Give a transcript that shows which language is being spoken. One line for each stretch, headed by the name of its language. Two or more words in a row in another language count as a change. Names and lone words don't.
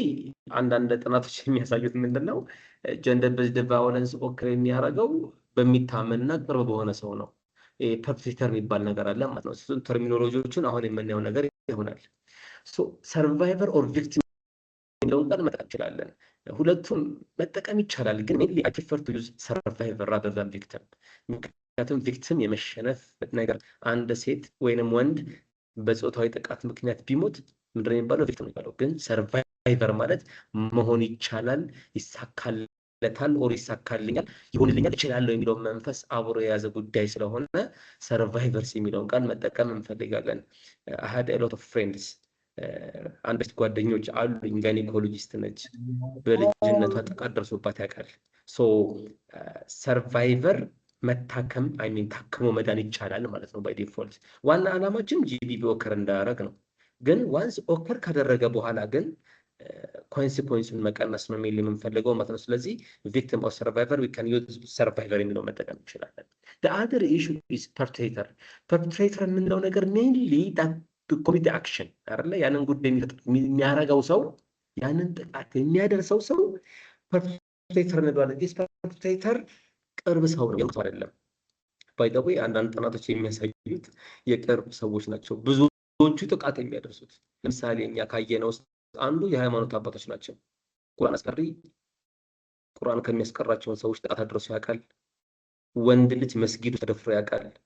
Amharic: አንዳንድ ጥናቶች የሚያሳዩት ምንድን ነው
English: gender based violence occur
Amharic: የሚያደርገው በሚታመንና ቅርብ በሆነ ሰው ነው። ፐርፔትሬተር የሚባል ነገር አለ ማለት ነው። እሱን ተርሚኖሎጂዎቹን አሁን የምናየው ነገር ይሆናል። ሶ
English: survivor or victim
Amharic: የሚለውን ቃል መጠቀም እንችላለን። ሁለቱም መጠቀም ይቻላል፣ ግን
English: mainly I prefer to use survivor rather than victim።
Amharic: ምክንያቱም ቪክቲም የመሸነፍ ነገር፣ አንድ ሴት ወይንም ወንድ በጾታዊ ጥቃት ምክንያት ቢሞት ምንድን ነው የሚባለው? ቪክቲም ነው የሚባለው። ግን ሰርቫይቨር ማለት መሆን ይቻላል፣ ይሳካለታል፣ ኦር ይሳካልኛል፣ ይሆንልኛል፣ እችላለሁ የሚለውን መንፈስ አብሮ የያዘ ጉዳይ ስለሆነ ሰርቫይቨርስ የሚለውን ቃል መጠቀም እንፈልጋለን።
English: I had a lot of friends
Amharic: አንድ ጓደኞች አሉኝ፣ ጋይኒኮሎጂስት ነች። በልጅነቷ ጥቃት ደርሶባት ያውቃል። ሶ ሰርቫይቨር መታከም ታክሞ መዳን ይቻላል ማለት ነው
English: by default።
Amharic: ዋና ዓላማችን ጂቢቪ ኦከር እንዳያደርግ ነው። ግን
English: once occur
Amharic: ካደረገ በኋላ ግን ኮንሲኩዌንሱን መቀነስ ነው ሜንሊ የምንፈልገው ማለት ነው። ስለዚህ
English: victim or survivor we can use survivor
Amharic: የሚለው መጠቀም እንችላለን።
English: the other issue is perpetrator
Amharic: የምንለው ነገር
English: mainly commit action
Amharic: አይደለ? ያንን ጉዳይ የሚያደርገው ሰው፣ ያንን ጥቃት የሚያደርሰው ሰው ፐርፔትሬተር እንለዋለን። ፐርፔትሬተር ቅርብ ሰው ነው፣ የሩቅ ሰው አይደለም።
English: by the way
Amharic: አንዳንድ ጥናቶች የሚያሳዩት የቅርብ ሰዎች ናቸው ብዙዎቹ ጥቃት የሚያደርሱት። ለምሳሌ እኛ ካየነው ውስጥ አንዱ የሃይማኖት አባቶች ናቸው። ቁርአን አስቀሪ፣ ቁርአን ከሚያስቀራቸውን ሰዎች ጥቃት አድርሶ ያውቃል። ወንድ ልጅ መስጊዱ ተደፍሮ ያውቃል።